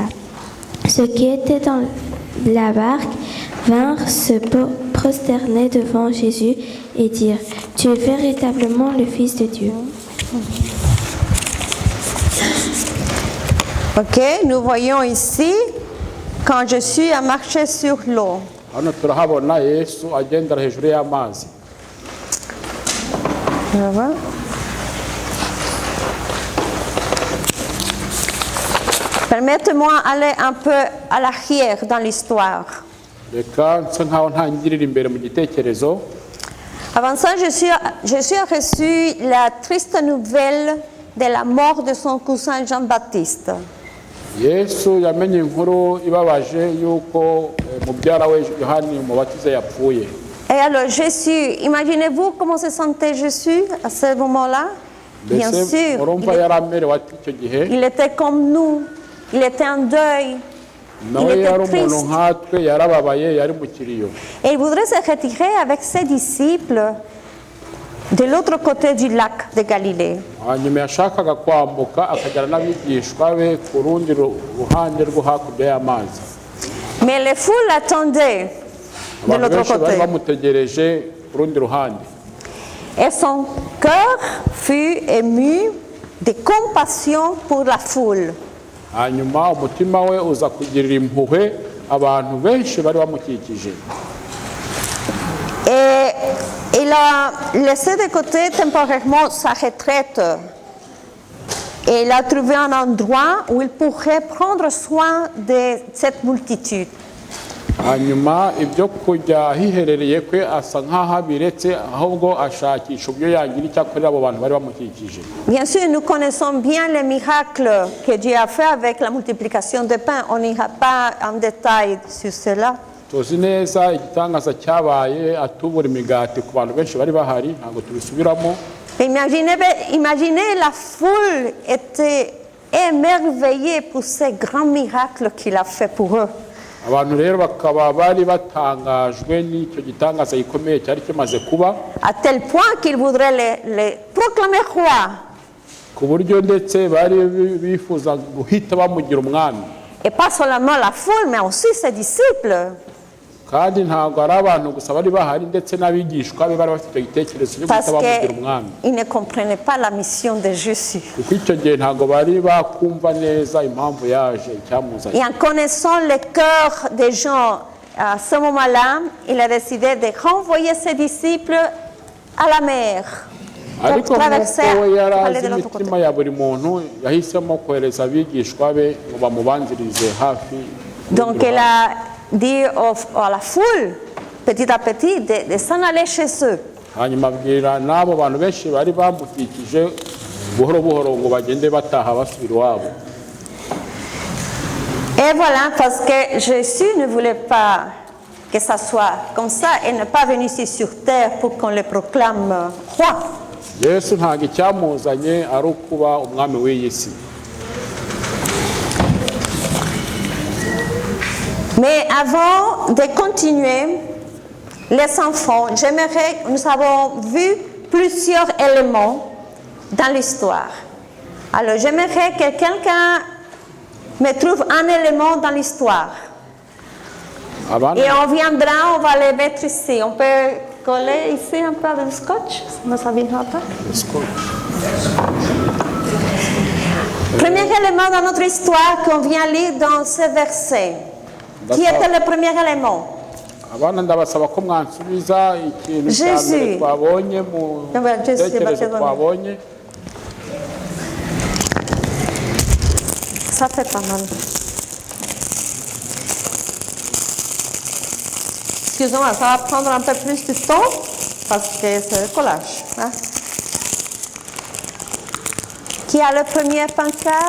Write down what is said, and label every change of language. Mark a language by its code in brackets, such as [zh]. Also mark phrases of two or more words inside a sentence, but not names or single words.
[fr] Ceux qui étaient dans la barque vinrent se prosterner devant Jésus et dirent, « Tu es véritablement le Fils de Dieu. » Ok, nous voyons ici quand je suis à marcher sur l'eau. [rw] hano turahabona Yesu agendera hejuru y'amazi. [fr] Permettez-moi d'aller un peu à l'arrière dans l'histoire. [rw] Reka nsa nkaho ntangirira imbere mu gitekerezo. [fr] Avant ça, Jésus a reçu la triste nouvelle de la mort de son cousin Jean-Baptiste. [rw] Yesu yamenye inkuru ibabaje yuko mubyara we Yohani Umubatiza yapfuye. [fr] Et alors Jésus, imaginez-vous comment se sentait Jésus à ce moment-là? Bien sûr, [rw] urumva yaramerewe ati icyo gihe [fr] il était comme nous, il était en deuil, [rw] nawe yari umuntu nkatwe yarababaye yari mu kiriyo. [fr] Et il voudrait se retirer avec ses disciples de l'autre côté du lac de Galilée. [rw] hanyuma yashakaga kwambuka akagera n'abigishwa be ku rundi ruhande rwo hakurya y'amazi. [fr] Mais les foules attendaient de [rw] abantu [fr] l'autre [rw] benshi bari [fr] côté. [rw] bamutegereje ku rundi ruhande. [fr] Et son cœur fut ému de compassion pour la foule. [rw] hanyuma umutima we uza kugirira impuhwe abantu benshi bari bamukikije. [fr] Et il a laissé de côté temporairement sa retraite. Et il a trouvé un endroit où il pourrait prendre soin de cette multitude. [rw] hanyuma ibyo kujya hiherereye kwe asa nk'aho abiretse ahubwo ashakisha uburyo yagira icyo akorera abo bantu bari bamukikije. [fr] Bien sûr, nous connaissons bien les miracles que Dieu a fait avec la multiplication des pains. On n'ira pas en détail sur cela. [rw] tuzi neza igitangaza cyabaye atubura imigati ku bantu benshi bari bahari ntabwo tubisubiramo. [fr] Imaginez, la foule était émerveillée pour ces grands miracles qu'il a fait pour eux. [rw] abantu rero bakaba bari batangajwe n'icyo gitangaza gikomeye cyari kimaze kuba, [fr] À tel point qu'ils voudraient les proclamer roi. [rw] ku buryo ndetse bari bifuza guhita bamugira umwami. [fr] Et pas seulement la foule, mais aussi ses disciples. [rw] kandi ntabwo ari abantu gusa bari bahari ndetse n'abigishwa be bari bafite icyo gitekerezo cyo [fr] Parce [rw] guhita bamugira umwami, [fr] qu'ils ne comprenaient pas la mission de Jésus. [rw] kuko icyo gihe ntabwo bari bakumva neza impamvu yaje icyamuzanye. [fr] Et en connaissant le cœur des gens à ce moment-là, il a décidé de renvoyer ses disciples à la mer [rw] ariko [fr] pour traverser [rw] nk'uko we yari [fr] aller [rw] azi [fr] de l'autre côté. [rw] imitima ya buri muntu yahisemo kohereza abigishwa be ngo bamubanzirize hafi. [fr] Donc elle a dit à la foule, petit à petit, de s'en aller chez eux. [rw] hanyuma abwira n'abo bantu benshi bari bamukikije buhoro buhoro ngo bagende bataha basubira iwabo. [fr] Et voilà, parce que Jésus ne voulait pas que ça soit comme ça et n'est pas venu ici sur terre pour qu'on le proclame roi. [rw] Yesu ntabwo icyamuzanye ari ukuba umwami w'iyi si. [fr] Mais avant de continuer, les enfants, j'aimerais, nous avons vu plusieurs éléments dans l'histoire. Alors j'aimerais que quelqu'un me trouve un élément dans l'histoire. [rw] Abana [fr] Et on viendra, on va les mettre ici. On peut coller ici un peu de scotch, ça ne viendra pas. Premier élément dans notre histoire qu'on vient lire dans ce verset. Qui était le premier élément? [rw] abana ndabasaba ko mwansubiza ikintu cya mbere twabonye mu tekerezo twabonye. [fr] Ça fait pas mal. Excusez-moi, ça va prendre un peu plus de temps parce que c'est le collage. Hein? Qui a le premier pancart?